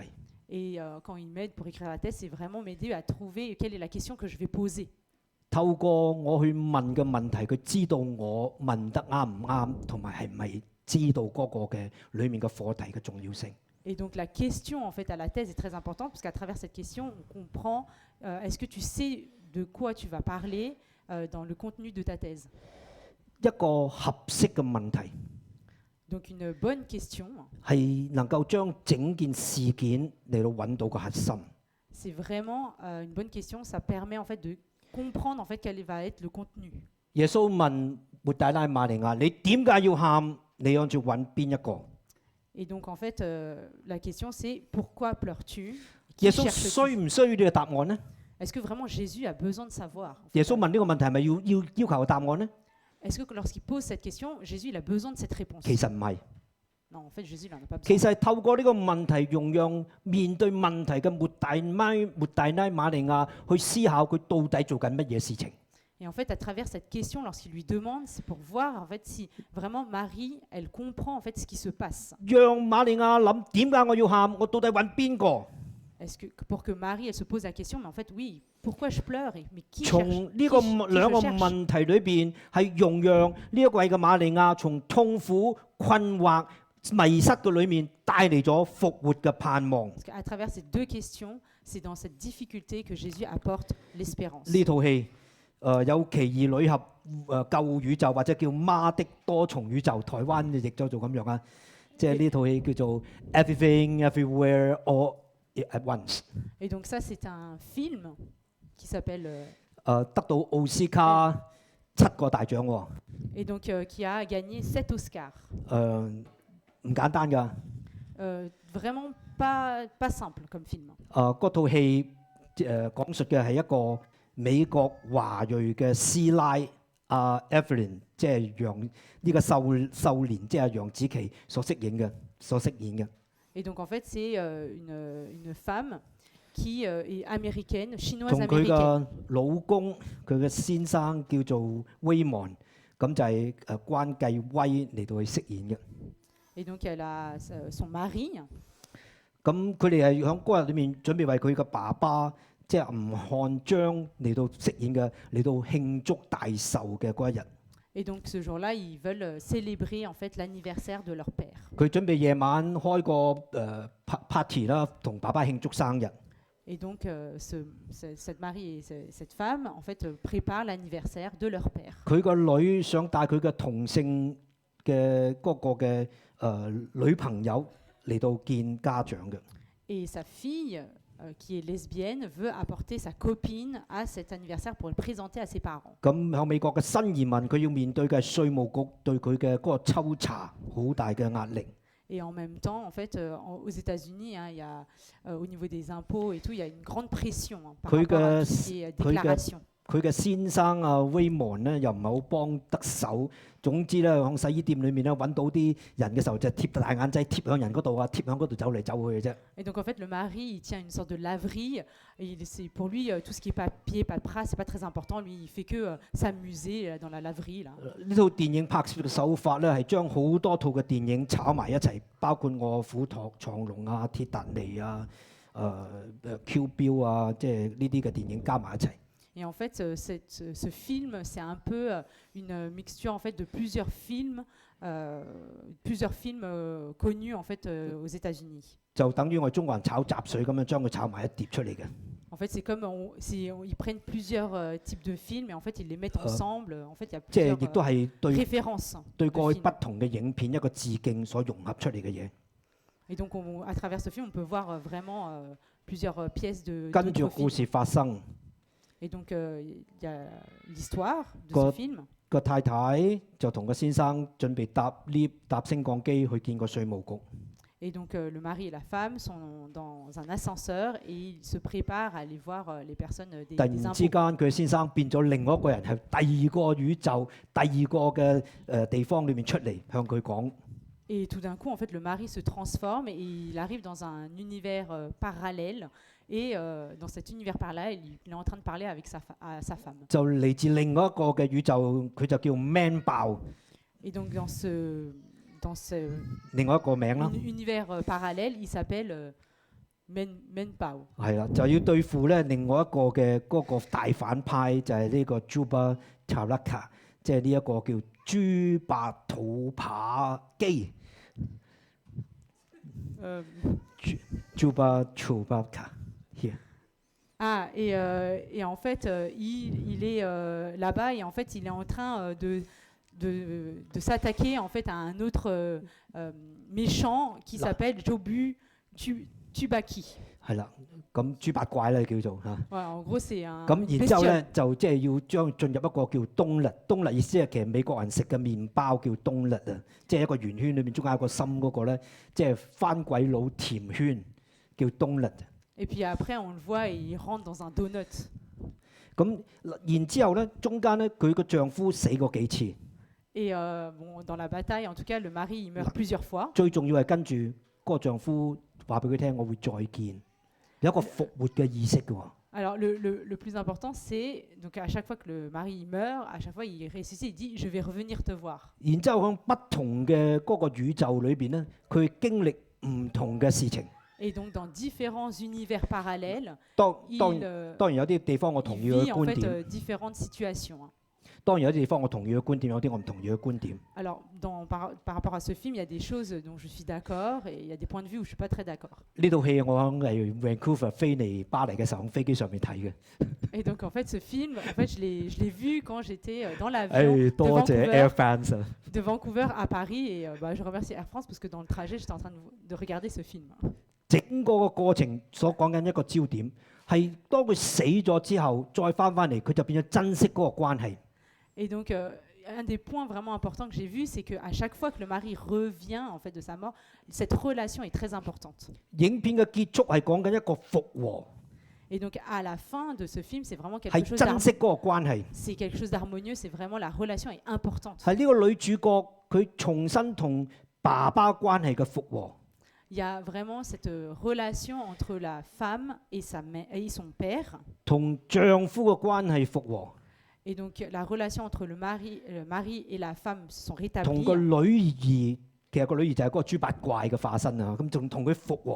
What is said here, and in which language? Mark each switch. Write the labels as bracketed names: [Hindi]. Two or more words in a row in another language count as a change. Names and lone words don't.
[French] Et quand ils m'aident pour écrire la thèse, c'est vraiment m'aider à trouver quelle est la question que je vais poser. [Cantonese] 透過我去問嘅問題，佢知道我問得啱唔啱，同埋係咪知道嗰個嘅裡面嘅課題嘅重要性。 [French] Et donc la question en fait à la thèse est très importante parce qu'à travers cette question, on comprend est-ce que tu sais de quoi tu vas parler dans le contenu de ta thèse. [Cantonese] 一個合適嘅問題 [French] Donc une bonne question, [Cantonese] 係能夠將整件事件嚟到揾到個核心。 [French] c'est vraiment une bonne question. Ça permet en fait de comprendre en fait quel va être le contenu. [Cantonese] 耶穌問抹大拉瑪利亞：你點解要喊？你諗住揾邊一個？ [French] Et donc en fait, la question c'est pourquoi pleures-tu? [Cantonese] 耶 [French] Qui [Cantonese] 穌 [French] cherches-tu? [Cantonese] 需唔需要呢個答案呢？ [French] Est-ce que vraiment Jésus a besoin de savoir? [Cantonese] 耶穌問呢個問題係咪要求個答案呢？ [French] Est-ce que lorsqu'il pose cette question, Jésus il a besoin de cette réponse? [Cantonese] 其實唔係， [French] Non, en fait, Jésus il n'en a pas besoin. [Cantonese] 其實係透過呢個問題，容讓面對問題嘅抹大拉瑪利亞去思考佢到底做緊乜嘢事情。 [French] Et en fait, à travers cette question, lorsqu'il lui demande, c'est pour voir en fait si vraiment Marie, elle comprend en fait ce qui se passe. [Cantonese] 讓瑪利亞諗點解我要喊？我到底揾邊個？ [French] Est-ce que pour que Marie, elle se pose la question, mais en fait, oui, pourquoi je pleure? Mais qui [Cantonese] 從 [French] cherche, [Cantonese] 呢個 [French] qui [Cantonese] 兩個 [French] je cherche? [Cantonese] 問題裏邊，係容讓呢一位嘅瑪利亞從痛苦、困惑、迷失嘅裏面帶嚟咗復活嘅盼望。 [French] Parce qu'à travers ces deux questions, c'est dans cette difficulté que Jésus apporte l'espérance. [Cantonese] 呢套戲有奇異女俠救宇宙，或者叫媽的多重宇宙，台灣就譯咗做咁樣啊。即係呢套戲叫做 Everything Everywhere All at Once。 [French] Et donc ça, c'est un film qui s'appelle [Cantonese] 得到奧斯卡7個大獎喎。 [French] et donc qui a gagné 7 Oscars. [Cantonese] 唔簡單㗎。 [French] Vraiment pas simple comme film. [Cantonese] 嗰套戲講述嘅係一個美國華裔嘅師奶Evelyn， 即係楊呢個秀年，即係楊紫瓊所飾演嘅。 [French] Et donc en fait, c'est une femme qui est américaine, [Cantonese] 同 [French] chinoise [Cantonese] 佢 [French] américaine. [Cantonese] 嘅老公，佢嘅先生叫做威門，咁就係關繼威嚟到去飾演嘅。 [French] Et donc elle a son mari. [Cantonese] 咁佢哋係喺嗰日裏面準備為佢嘅爸爸，即係吳漢章嚟到飾演嘅，嚟到慶祝大壽嘅嗰一日。 [French] Et donc ce jour-là, ils veulent célébrer en fait l'anniversaire de leur père. [Cantonese] 佢準備夜晚開個party 啦，同爸爸慶祝生日。 [French] Et donc cette mari et cette femme en fait préparent l'anniversaire de leur père. [Cantonese] 佢個女想帶佢嘅同性嘅嗰個嘅女朋友嚟到見家長嘅。 [French] Et sa fille, qui est lesbienne, veut apporter sa copine à cet anniversaire pour le présenter à ses parents. [Cantonese] 咁喺美國嘅新移民，佢要面對嘅係稅務局對佢嘅嗰個抽查好大嘅壓力。 [French] Et en même temps, en fait, aux États-Unis, hein, il y a, au niveau des impôts et tout, il y a une grande pression hein, par rapport à tout ce qui est déclaration. [Cantonese] 佢嘅先生威門咧又唔係好幫得手。總之咧，喺洗衣店裏面咧揾到啲人嘅時候，就貼大眼仔貼喺人嗰度啊，貼喺嗰度走嚟走去嘅啫。 [French] Et donc en fait, le mari, il tient une sorte de laverie. Et pour lui, tout ce qui est papier, paperasse, c'est pas très important. Lui, il fait que s'amuser dans la laverie là. [Cantonese] 呢套電影拍攝嘅手法咧係將好多套嘅電影炒埋一齊，包括《卧虎藏龍》啊、《鐵達尼》啊、Q 標啊，即係呢啲嘅電影加埋一齊。 [French] Et en fait, ce film, c'est un peu une mixture en fait de plusieurs films connus en fait aux États-Unis. [Cantonese] 就等於我哋中國人炒雜水咁樣將佢炒埋一碟出嚟嘅。 [French] En fait, c'est comme ils prennent plusieurs types de films et en fait ils les mettent ensemble. En fait, il y a [Cantonese] 即係 [French] plusieurs [Cantonese] 亦都係對 [French] références. [Cantonese] 對 [French] de [Cantonese] 過去 [French] films. [Cantonese] 不同嘅影片一個致敬所融合出嚟嘅嘢。 [French] Et donc, à travers ce film, on peut voir vraiment plusieurs pièces de [Cantonese] 跟住 [French] d'autres [Cantonese] 故 [French] films. [Cantonese] 事發生， [French] Et donc, il y a l'histoire de Quoi- ce film. [Cantonese] 個太太就同個先生準備搭 lift 搭升降機去見個稅務局。 [French] Et donc, le mari et la femme sont dans un ascenseur et ils se préparent à aller voir les personnes des [Cantonese] 突然之 [French] impôts. [Cantonese] 間，佢先生變咗另外一個人，係第二個宇宙、第二個嘅地方裏面出嚟向佢講。 [French] Et tout d'un coup, en fait, le mari se transforme et il arrive dans un univers parallèle. Et dans cet univers parallèle, il est en train de parler avec à sa femme. [Cantonese] 就嚟自另外一個嘅宇宙，佢就叫 Man 爆， [French] Et donc, dans ce [Cantonese] 另外一個名啦。 [French] univers parallèle, il s'appelle Menpao. [Cantonese] 係啦，就要對付咧另外一個嘅嗰個大反派，就係呢個 Juba Charaka， 即係呢一個叫豬八肚扒基 Juba Chewbacca。 [French] Ah, et en fait, il est là-bas et en fait, il est en train de s'attaquer en fait à un autre méchant qui s'appelle Jobu Tubaki. [Cantonese] 係啦，咁豬八怪咧叫做嚇。 [French] Voilà, en gros, c'est un [Cantonese] 咁然之後 [French] bestiole. [Cantonese] 咧，就即係要將進入一個叫冬甩。冬甩意思係其實美國人食嘅麵包叫冬甩啊，即係一個圓圈裏面中間有個心嗰個咧，即係番鬼佬甜圈叫冬甩。 [French] Et puis après, on le voit et il rentre dans un donut. [Cantonese] 咁然之後咧，中間咧佢個丈夫死過幾次。 [French] Et bon, dans la bataille, en tout cas, le mari il meurt plusieurs fois. [Cantonese] 最重要係跟住嗰個丈夫話俾佢聽，我會再見，有一個復活嘅意識嘅喎。 [French] Alors le plus important, c'est donc à chaque fois que le mari il meurt, à chaque fois il ressuscite, il dit je vais revenir te voir. [Cantonese] 然之後喺不同嘅嗰個宇宙裏邊咧，佢經歷唔同嘅事情。 [French] Et donc dans différents univers parallèles, [Cantonese] 當 [French] il, [Cantonese] 當當然有啲地方我 [French] il [Cantonese] 同意佢 [French] vit [Cantonese] 嘅 [French] en [Cantonese] 觀 [French] fait [Cantonese] 點， [French] différentes situations. hein. [Cantonese] 當然有啲地方我同意佢嘅觀點，有啲我唔同意佢嘅觀點。 [French] Alors par rapport à ce film, il y a des choses dont je suis d'accord et il y a des points de vue où je suis pas très d'accord. [Cantonese] 呢套戲我喺Vancouver 飛嚟巴黎嘅時候，喺飛機上面睇嘅。 [French] Et donc en fait ce film, en fait je l'ai vu quand j'étais dans l'avion [Cantonese] 誒，多謝 Air [French] de [Cantonese] France 啊！ [French] Vancouver à Paris et je remercie Air France parce que dans le trajet j'étais en train de regarder ce film. [Cantonese] 整個個過程所講緊一個焦點係當佢死咗之後，再翻嚟，佢就變咗珍惜嗰個關係。 [French] Et donc, un des points vraiment importants que j'ai vu, c'est qu'à chaque fois que le mari revient en fait de sa mort, cette relation est très importante. [Cantonese] 影片嘅結束係講緊一個復和， [French] Et donc, à la fin de ce film, c'est vraiment [Cantonese] 係 [French] quelque chose [Cantonese] 珍惜嗰個關係。 [French] c'est quelque chose d'harmonieux, c'est vraiment la relation est importante. [Cantonese] 係呢個女主角佢重新同爸爸關係嘅復和。 [French] Il y a vraiment cette relation entre la femme et sa mère et son père. [Cantonese] 同丈夫嘅關係復和， [French] Et donc, la relation entre le mari et la femme se sont [Cantonese] 同 [French] rétablies. [Cantonese] 個女兒，其實個女兒就係嗰個豬八怪嘅化身啊，咁仲同佢復和，